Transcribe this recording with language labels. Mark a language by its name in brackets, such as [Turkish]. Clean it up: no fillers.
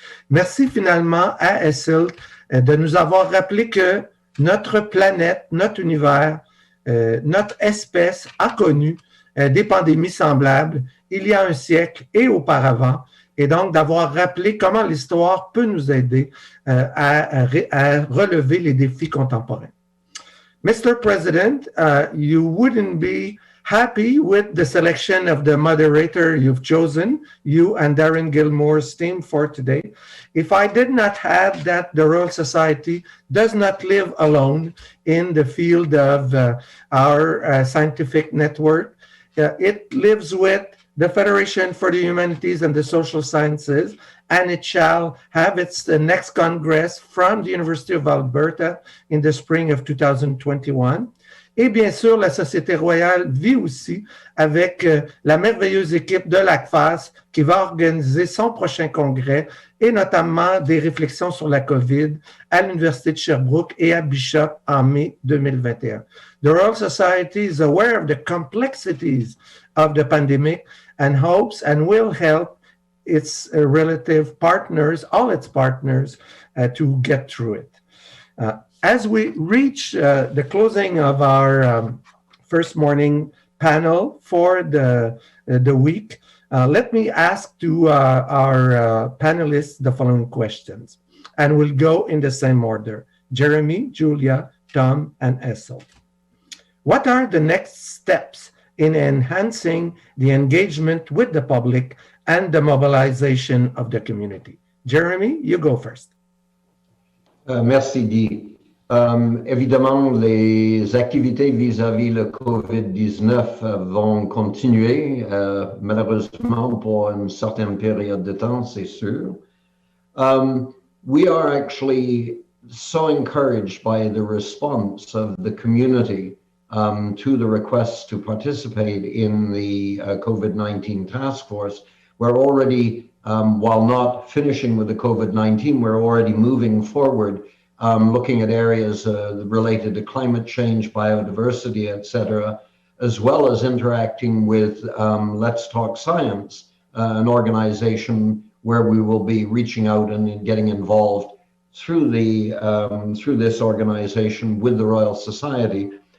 [French] Merci finalement à Essel de nous avoir rappelé que notre planète, notre univers, notre espèce a connu des pandémies semblables il y a un siècle et auparavant, et donc d'avoir rappelé comment l'histoire peut nous aider à relever les défis contemporains. [English] Mr. President, you wouldn't be happy with the selection of the moderator you've chosen, you and Darren Gilmore's team for today, if I did not add that the Royal Society does not live alone in the field of our scientific network. It lives with the Federation for the Humanities and the Social Sciences, and it shall have its next Congress from the University of Alberta in the spring of 2021. [French] Et bien sûr, la Société royale vit aussi avec la merveilleuse équipe de l'ACFAS qui va organiser son prochain congrès et notamment des réflexions sur la COVID à l'Université de Sherbrooke et à Bishop en mai 2021. [English] The Royal Society is aware of the complexities of the pandemic and hopes and will help its relative partners, all its partners, to get through it. As we reach the closing of our first morning panel for the week, let me ask to our panelists the following questions, and we'll go in the same order. Jeremy, Julia, Tom, and Essel. What are the next steps in enhancing the engagement with the public and the mobilization of the community? Jeremy, you go first. [French] Merci, Guy. Évidemment, les activités vis-à-vis le COVID-19 vont continuer, malheureusement pour une certaine période de temps, c'est sûr. [English] We are actually so encouraged by the response of the community to the requests to participate in the COVID-19 task force. We're already, while not finishing with the COVID-19, we're already moving forward, looking at areas related to climate change, biodiversity, etc., as well as interacting with Let's Talk Science, an organization where we will be reaching out and getting involved through this organization with the Royal Society.